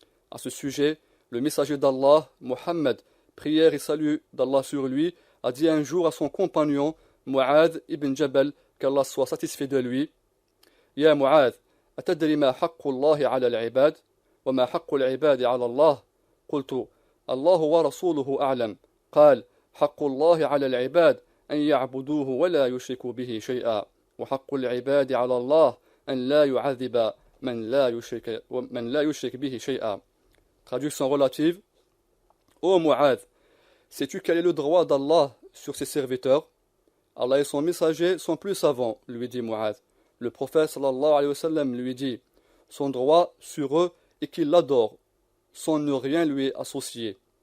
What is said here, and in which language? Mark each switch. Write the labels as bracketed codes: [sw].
[fr] À ce sujet, le messager d'Allah, Muhammad, prière et salut d'Allah sur lui, a dit un jour à son compagnon, Mu'adh ibn Jabal, qu'Allah soit satisfait de lui, [ar] Ya Mu'adh, atadri ma haqqu Allahi ala al-ibad, wa ma haqqu al-ibadi ala Allah? Qultu, Allahu wa rasuluhu a'lam. قال حق الله على العباد أن يعبدوه ولا يشركوا به شيئا وحق العباد على الله أن لا يعذب من لا يشرك به شيئا. [fr] Traduction relative. Ô Mu'adh, sais-tu quel est le droit d'Allah sur ses serviteurs? Allah et son messager sont plus savants, lui dit Mu'adh. Le prophète sallallahu alayhi wa sallam lui dit, son droit sur eux est qu'ils l'adorent, sans ne rien lui associer.